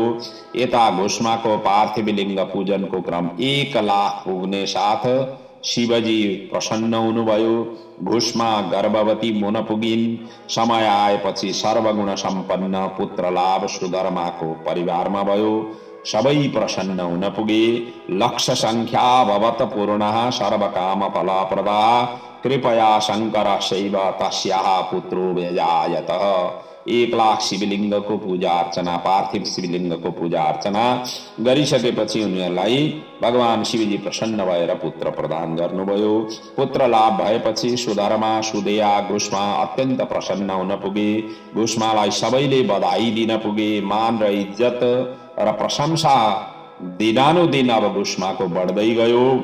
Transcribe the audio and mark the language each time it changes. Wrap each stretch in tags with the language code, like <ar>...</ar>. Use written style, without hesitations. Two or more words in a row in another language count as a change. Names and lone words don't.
<ne>यता घुष्माको पार्थिव लिङ्ग पूजनको क्रम 1 लाख पुग्ने साथ शिवजी प्रसन्न हुनुभयो। घुष्मा गर्भवती हुन पुगिन्। समय आएपछि सर्वगुण सम्पन्न पुत्र लाभ सुधर्माको परिवारमा भयो। सबै प्रसन्न हुन पुगे।</ne> <sa>लक्ष संख्या भवत पूर्णः सर्वकाम फलप्रदा कृपया शङ्कर शैव तस्याः पुत्रो व्यजायत।</sa> <ne>1 लाख शिवलिङ्गको पूजा अर्चना, पार्थिव शिवलिङ्गको पूजा अर्चना गरिसकेपछि उनीहरूलाई भगवान शिवजी प्रसन्न भएर पुत्र प्रदान गर्नुभयो। पुत्र लाभ भएपछि सुधर्मा, सुदेया, घुष्मा अत्यन्त प्रसन्न हुन पुगे। घुष्मालाई सबैले बधाई दिन पुगे। मान र इज्जत र प्रशंसा दिनानुदिन अब घुष्माको बढ्दै गयो।</ne>